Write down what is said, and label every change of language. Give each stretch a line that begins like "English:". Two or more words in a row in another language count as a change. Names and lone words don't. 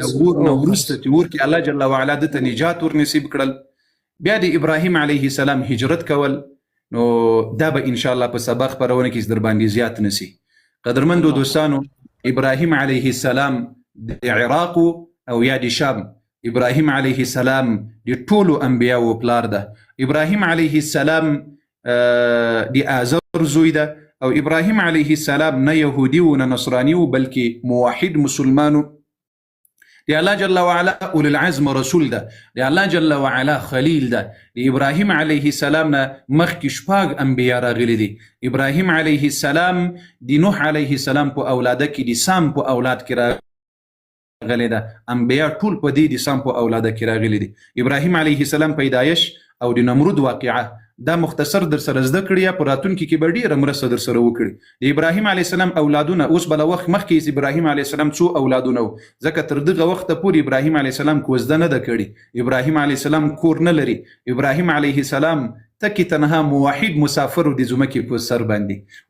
Pashto: نه وروسته چې اور کې
Arabic: الله جل وعلا
Pashto: دته نجات ور نصیب کړل بیا د ابراهیم
Arabic: علیه السلام
Pashto: هجرت کول نو دا به
Arabic: ان شاء الله
Pashto: په سبا خپرونه کې در باندې زیات نسی قدرمندو دوستانو ابراهیم
Arabic: علیه السلام
Pashto: د عراق او یا د شام ابراهیم
Arabic: علیه السلام
Pashto: د ټولو انبیاو پلار ده ابراهیم
Arabic: علیه السلام
Pashto: دی آزر زوی ده او ابراهیم
Arabic: علیه السلام
Pashto: نه یهودی و نه نصرانی و بلکې موحد مسلمانو دی
Arabic: الله جل وعلا
Pashto: اول العزم رسول ده دی
Arabic: الله جل وعلا
Pashto: خلیل ده دی ابراهیم علیه السلام نه مخکې شپږ انبیا راغلي دي ابراهیم
Arabic: علیه السلام
Pashto: دی نوح
Arabic: علیه السلام
Pashto: په اولاده کې دی سام په اولاد کې راغلي ده انبیا ټول په دې سام په اولاده کې راغلي دي ابراهیم
Arabic: علیه السلام
Pashto: پیدایش او د نمرود واقعه دا مختصر در سره زده کړی په راتلونکي کې به ډېره مرسته در سره وکړي د ابراهیم
Arabic: علیه السلام
Pashto: اولادونه اوس بله وخت مخکې ابراهیم
Arabic: علیه السلام
Pashto: څو اولادونه و ځکه تر دغه وخته پورې ابراهیم
Arabic: علیه السلام
Pashto: کوزده نه ده کړې ابراهیم
Arabic: علیه السلام
Pashto: کور نه لري ابراهیم
Arabic: علیه السلام
Pashto: تکي تنها موحد مسافر د ځمکې په سر باندې.